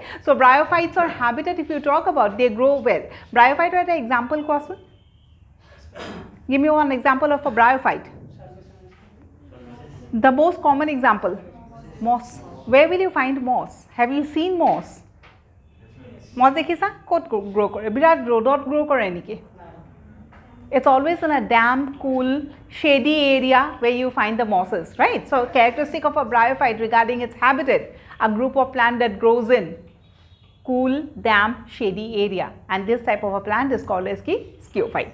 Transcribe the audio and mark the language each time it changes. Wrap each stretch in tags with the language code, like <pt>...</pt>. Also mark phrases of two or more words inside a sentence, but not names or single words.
<en>So, Bryophytes or habitat, if you talk about, they grow well. Bryophyte are the example, question. Give me one example of a Bryophyte. The most common example, moss. Where will you find moss? Have you seen moss? Moss dekhisa?</en> <as>ক'ত grow কৰে? বিৰাট ৰ'দত grow কৰে নেকি?</as> <en>It's always in a damp, cool, shady area where you find the mosses, right. So, characteristic of a Bryophyte regarding its habitat, a group of plant that grows in cool, damp, shady area, and this type of a plant is called as sciophyte.</en>